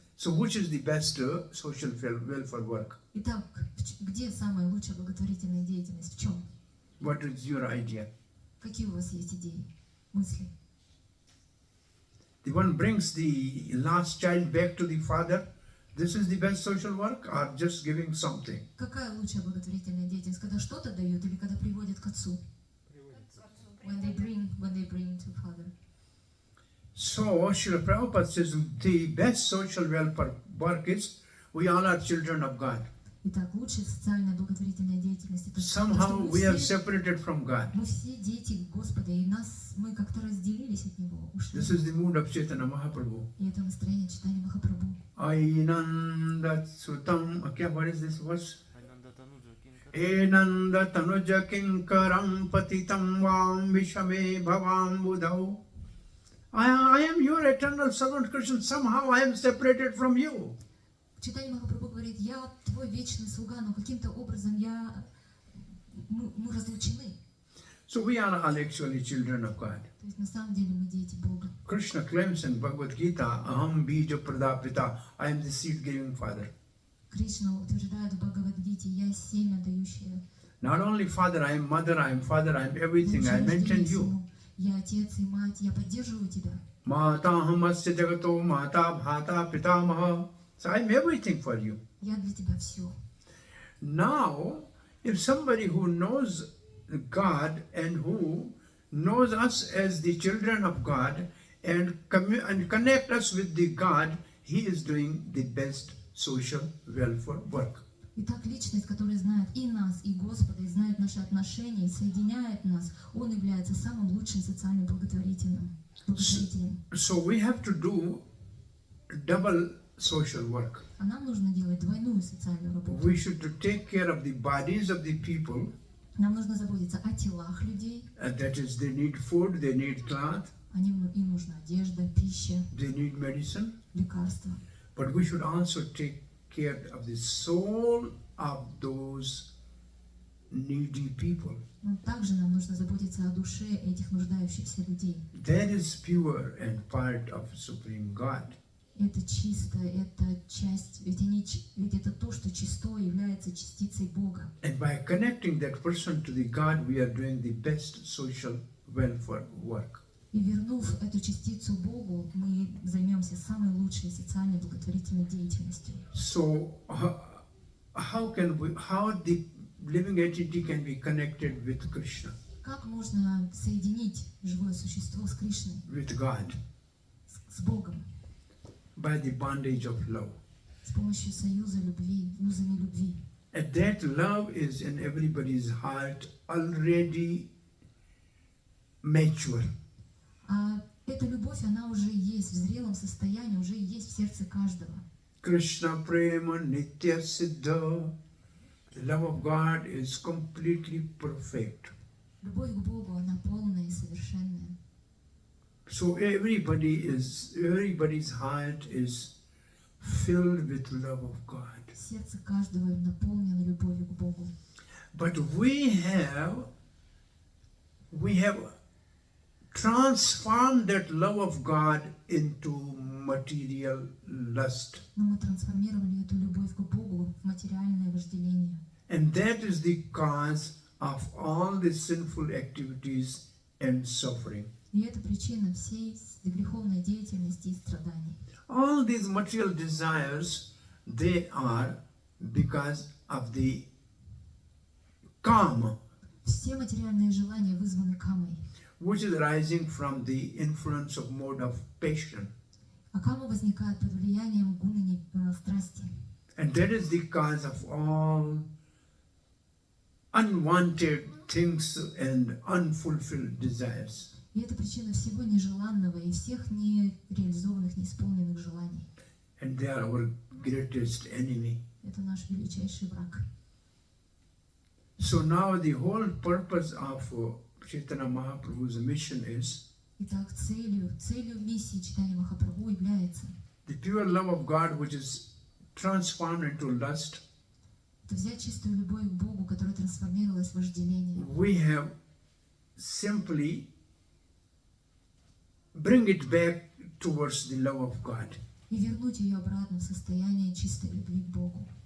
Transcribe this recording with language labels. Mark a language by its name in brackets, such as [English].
[English] So which is the best social welfare work? [Russian] Итак, где самая лучшая благотворительная деятельность? В чем? [English] What is your idea? [Russian] Какие у вас есть идеи, мысли? [English] The one brings the last child back to the father. This is the best social work, or just giving something? [Russian] Какая лучшая благотворительная деятельность? Когда что-то дают или когда приводят к отцу? [English] When they bring to father. So, Srila Prabhupada says the best social welfare work is we all are children of God. [Russian] Итак, лучшая социальная благотворительная деятельность — это то, что [English] Somehow we are [Russian] мы все [English] separated from God. [Russian] дети Господа, и мы как-то разделились от Него, ушли. [English] This is the mood of Chaitanya Mahaprabhu. [Russian] И это настроение читания Махапрабху. [Sanskrit] Ainanda Sutam. [English] Okay, what is this verse? [Sanskrit] Enanda Tanuja Kinkaram Patitam Vam Vishame Bhavam Budhau. [English] I am your eternal servant, Krishna. Somehow I am separated from you. [Russian] Читание Махапрабху говорит: я твой вечный слуга, но каким-то образом мы разлучены. [English] So we are all actually children of God. [Russian] То есть на самом деле мы дети Бога. [English] Krishna claims in Bhagavad Gita, [Sanskrit] Aham Bija Pradapita, [English] I am the seed-giving father. [Russian] Кришна утверждает в Бхагавад-гите: я семя дающее. [English] Not only father, I am mother, I am father, I am everything. I mentioned you. [Russian] Я отец и мать, я поддерживаю тебя. [Sanskrit] Mata hamasya jagato mata bhata pitamaha. [English] So I am everything for you. [Russian] Я для тебя все. [English] Now, if somebody who knows God and who knows us as the children of God and connect us with the God, he is doing the best social welfare work. [Russian] Итак, личность, которая знает и нас, и Господа, и знает наши отношения, и соединяет нас, он является самым лучшим социальным благотворителем. [English] So we have to do double social work. [Russian] А нам нужно делать двойную социальную работу. [English] We should take care of the bodies of the people. [Russian] Нам нужно заботиться о телах людей. [English] That is, they need food, they need cloth, [Russian] Им нужна одежда, пища, [English] they need medicine. [Russian] лекарства. [English] But we should also take care of the soul of those needy people. [Russian] Но также нам нужно заботиться о душе этих нуждающихся людей. [English] That is pure and part of Supreme God. [Russian] Это чисто, это часть, ведь это то, что чисто является частицей Бога. [English] And by connecting that person to the God, we are doing the best social welfare work. [Russian] И вернув эту частицу Богу, мы займемся самой лучшей социальной благотворительной деятельностью. [English] So, how the living entity can be connected with Krishna, [Russian] Как можно соединить живое существо с Кришной, [English] with God, [Russian] с Богом, [English] by the bondage of love? [Russian] с помощью союза любви, узами любви? [English] And that love is in everybody's heart already mature. [Russian] А эта любовь, она уже есть в зрелом состоянии, уже есть в сердце каждого. [Sanskrit] Krishna Prema Nitya Siddha. [English] The love of God is completely perfect. [Russian] Любовь к Богу, она полная и совершенная. [English] So everybody's heart is filled with love of God. [Russian] Сердце каждого наполнено любовью к Богу. [English] But we have transformed that love of God into material lust. [Russian] Но мы трансформировали эту любовь к Богу в материальное вожделение. [English] And that is the cause of all the sinful activities and suffering. [Russian] И это причина всей греховной деятельности и страданий. [English] All these material desires, they are because of the karma, [Russian] Все материальные желания вызваны камой. [English] which is arising from the influence of mode of passion. [Russian] А кама возникает под влиянием гуны страсти. [English] And that is the cause of all unwanted things and unfulfilled desires. [Russian] И это причина всего нежеланного и всех нереализованных, неисполненных желаний. [English] And they are our greatest enemy. [Russian] Это наш величайший враг. [English] So now the whole purpose of Chaitanya Mahaprabhu's mission is [Russian] Итак, целью миссии Чайтаньи Махапрабху является [English] the pure love of God, which is transformed into lust. [Russian] это взять чистую любовь к Богу, которая трансформировалась в вожделение. [English] We have simply bring it back towards the love of God. [Russian] И вернуть ее обратно в состояние чистой любви к Богу.